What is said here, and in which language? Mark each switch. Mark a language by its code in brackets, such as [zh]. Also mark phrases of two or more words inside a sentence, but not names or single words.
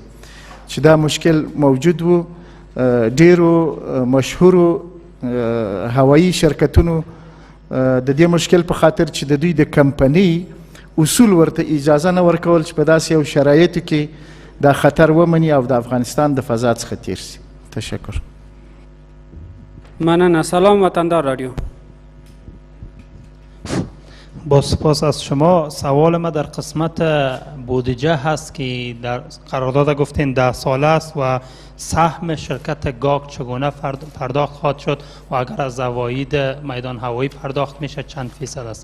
[ps] چې دا مشکل موجود و، ډیرو مشهورو هوایی شرکتونو د دې مشکل په خاطر چې د دوی د کمپنۍ اصول ورته اجازه نه ورکول چې په داسې یو شرایطو کې دا خطر ومني او د افغانستان د فضا څخه تیر سي. [fa] تشکر. [ps] مننه. [fa] سلام وطندار رادیو. با سپاس از شما. سوال ما در قسمت بودجه هست که در قرارداد گفتین 10 ساله است و سهم شرکت گاگ چگونه پرداخت خواهد شد و اگر از عواید میدان هوایی پرداخت میشه چند فیصد است؟